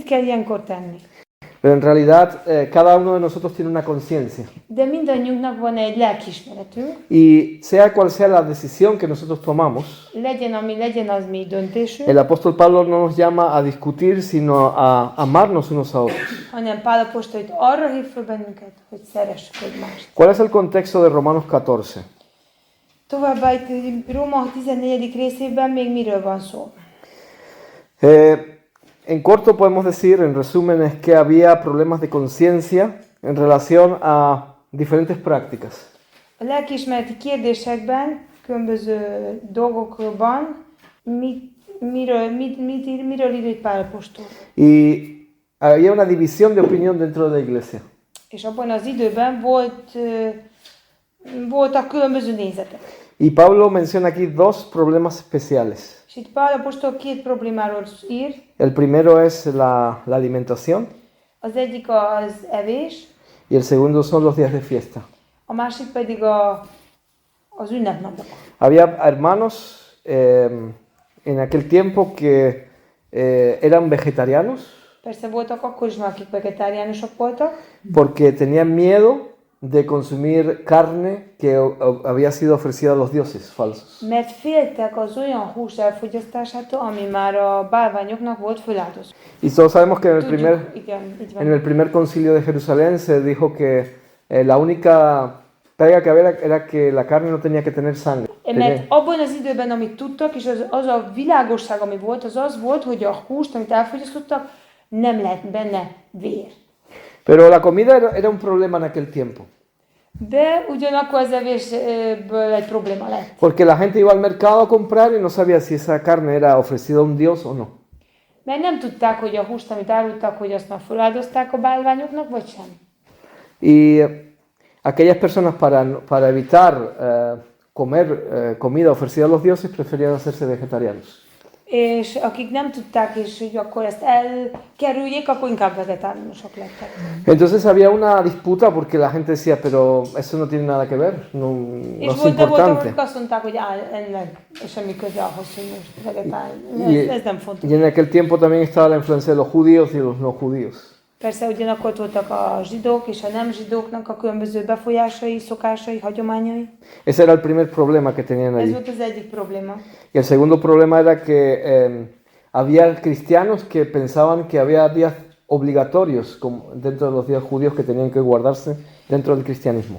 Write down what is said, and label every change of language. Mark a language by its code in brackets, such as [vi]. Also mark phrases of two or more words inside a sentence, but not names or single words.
[hu] hanem mit kell ilyenkor tenni. [es] Pero en realidad cada uno de nosotros tiene una conciencia. [hu] De mindannyiunknak van egy lelkiismeretünk, [es] Y sea cual sea la decisión que nosotros tomamos, [hu] legyen ami legyen, az mi döntésünk, [es] el apóstol Pablo no nos llama a discutir, sino a amarnos unos a otros. [hu] hanem Pál apostol itt arra hív fel bennünket, hogy szeressük egymást. [es] ¿Cuál es el contexto de Romanos 14? [hu] Továbbá itt Róma 14. részében még miről van szó? [es] En corto podemos decir, en resumen, es que había problemas de conciencia en relación a diferentes prácticas. [hu] A lelkiismereti kérdésekben, különböző dolgokban miről ír itt Pál apostol? [es] Y había una división de opinión dentro de la iglesia. [hu] És abban az időben voltak különböző nézetek. [es] Y Pablo menciona aquí dos problemas especiales. [hu] És itt Pál apostol két problémáról ír. [es] El primero es la alimentación [hu] Az egyik az evés, [es] y el segundo son los días de fiesta. [hu] a másik pedig az ünnepnapok. [es] Había hermanos en aquel tiempo que eran vegetarianos [hu] Persze voltak akkor is, akik vegetáriánusok voltak, [es] porque tenían miedo de consumir carne que había sido ofrecida a los dioses falsos. [hu] mert féltek az olyan hús elfogyasztásától, ami már a bálványoknak volt föláldozva. [es] Y todos sabemos que [hu] Igen, így van. [es] en el primer concilio de Jerusalén se dijo que la única pega que había era que la carne no tenía que tener sangre. [hu] Mert abban az időben, amit tudtak, és az a világosság, ami volt, az az volt, hogy a húst, amit elfogyasztottak, nem lett benne vér. [es] Pero la comida era un problema en aquel tiempo. [hu] De ugyanakkor az evésből egy probléma lett. [es] Porque la gente iba al mercado a comprar y no sabía si esa carne era ofrecida a un dios o no. [hu] Mert nem tudták, hogy a húst, amit árultak, hogy azt már feláldozták a bálványoknak, vagy sem. [es] Y aquellas personas para evitar comer comida ofrecida a los dioses preferían hacerse vegetarianos. [hu] És akik nem tudták, és hogy akkor ezt elkerüljék, akkor inkább vegetáriánusok lettek. [es] Entonces había una disputa porque la gente decía, pero eso no tiene nada que ver, no [hu] És [es] es [hu] voltak, [es] importante. [hu] akik azt mondták, hogy ennek semmi köze ahhoz, hogy most vegetáriánus. Ez nem fontos. [es] Y en aquel tiempo también estaba la influencia de los judíos y de los no judíos. [hu] Persze ugyanakkor ott voltak a zsidók és a nem zsidóknak a különböző befolyásai, szokásai, hagyományai. [es] Ese era el primer problema que tenían [hu] Ez [es] allí. [hu] volt az egyik probléma. [es] Y el segundo problema era que había cristianos que pensaban que había días obligatorios dentro de los días judíos que tenían que guardarse dentro del cristianismo.